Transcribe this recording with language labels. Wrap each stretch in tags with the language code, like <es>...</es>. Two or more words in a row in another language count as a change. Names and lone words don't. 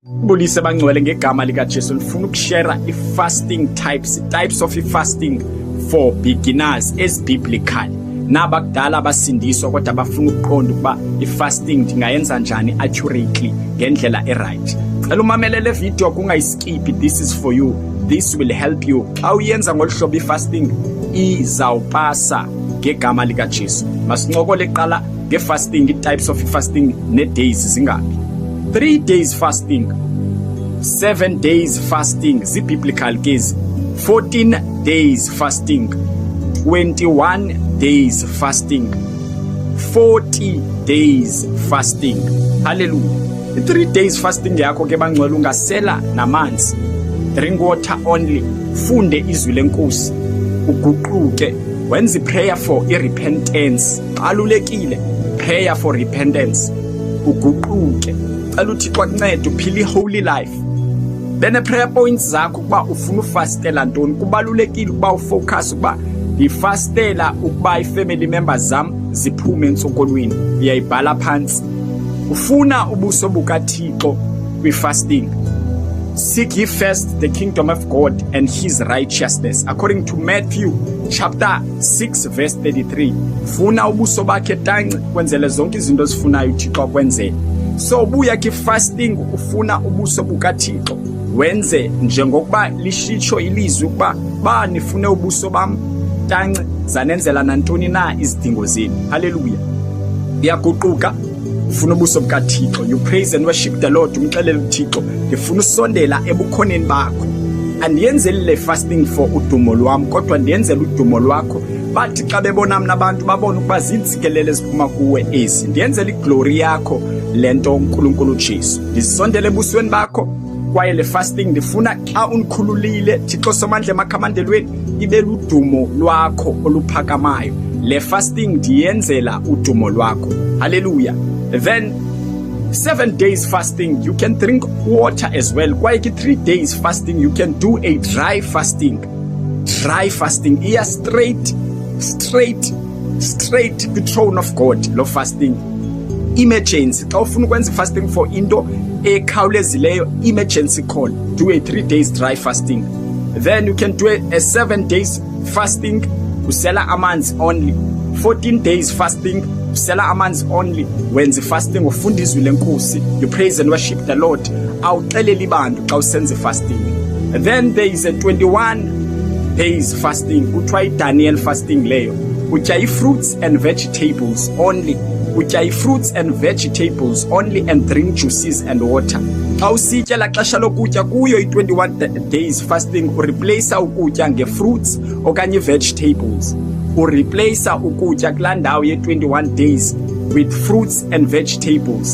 <xh>Bulise bangcwele ngegama lika Jesu ngifuna ukushare i-fasting</xh> <en>types of fasting for beginners as biblical.</en> <xh>Nabakudala basindiswa kodwa bafuna ukuqonda ukuba i-fasting ndingayenza njani accurately ngendlela right. Cela umamele le video kungayiskip,</xh> <en>this is for you. This will help you.</en> <xh>Xa uyenza ngolhlobo i-fasting izawupasa ngegama lika Jesu. Masincokole qala nge-fasting, i-</xh> <en>types of fasting</en> <xh>ne-days zingapi.</xh> <en>3 days fasting, 7 days fasting, biblical case, 14 days fasting, 21 days fasting, 40 days fasting.</en> <xh>Hallelujah.</xh> <en>3 days fasting</en> <xh>yakho ke bangcwele ungasela namanzi,</xh> <en>drink water only,</en> <xh>funde izwi lenkosi, uguquke, wenze</xh> <en>prayer for repentance.</en> <xh>Balulekile</xh> <en>prayer for repentance,</en> <xh>uguquke, cela uThixo akuncede uphile</xh> <en>holy life. Then prayer points</en> <xh>zakho kuba ufuna ufastela ntoni, kubalulekile ukuba ufocus ukuba ngifastela ukuba i-</xh> <en>family members</en> <xh>zami ziphume entsokolweni. Uyayibhala phansi. Ufuna ubuso bukaThixo kwi-fasting.</xh> <en>Seek ye first the kingdom of God and his righteousness, according to Matthew chapter 6 verse 33.</en> <xh>Funa ubuso bakhe tanci kwenzele zonke izinto zifunayo uThixo akwenzele. So ubuya ki-fasting ufuna ubuso bukaThixo, wenze njengokuba lishitsho ilizwi ukuba banifune ubuso bam tanci zanenzela nantoni na izidingo zenu. Hallelujah. Uyaguquka ufuna ubuso bukaThixo,</xh> <en>you praise and worship the Lord,</en> <xh>umxelele uThixo ngifuna usondela ebukhoneni bakho. Andiyenzeli le</xh> <en>fasting for</en> <xh>udumo lwami kodwa ndiyenzela udumo lwakho, bathi xa bebona mina abantu babona ukuba zintsikelele ziphuma kuwe ezi. Ndiyenzela iglory yakho lento uNkulunkulu Jesu, ndisondele ebusweni bakho. Kwaye le fasting ndifuna xa unikhululile Thixo somandla emakhamandelweni ibe ludumo lwakho oluphakamayo. Le fasting ndiyenzela udumo lwakho. Hallelujah.</xh> <en>Then 7 days fasting, you can drink water as well.</en> <xh>Kwaye ki</xh> <en>3 days fasting you can do a dry fasting. Dry fasting iya straight the throne of God.</en> <xh>Lo fasting emergency, xa ufuna ukwenza</xh> <en>fasting for</en> <xh>into ekhawulezileyo,</xh> <en>emergency call, do a 3 days dry fasting. Then you can do a 7 days fasting,</en> <xh>usela amanzi only.</xh> <en>14 days fasting,</en> <xh>usela amanzi only. Wenza fasting ufunda izwi lenkosi,</xh> <en>you praise and worship the Lord,</en> <xh>awuxeleli abantu xa usenza fasting.</xh> <en>Then there is a 21 days fasting,</en> <xh>kuthiwa iDaniel fasting leyo.</xh> <en>Utya i-fruits and vegetables only. Utya i-fruits and vegetables only and drink juices and water.</en> <xh>Xa usitya la xesha lokutya kuyo i-</xh> <en>21 days fasting,</en> <xh>ureplace ukutya nge-fruits okanye vegetables. Ureplace ukutya kulaa ndawo ye-</xh> <en>21 days with fruits and vegetables.</en>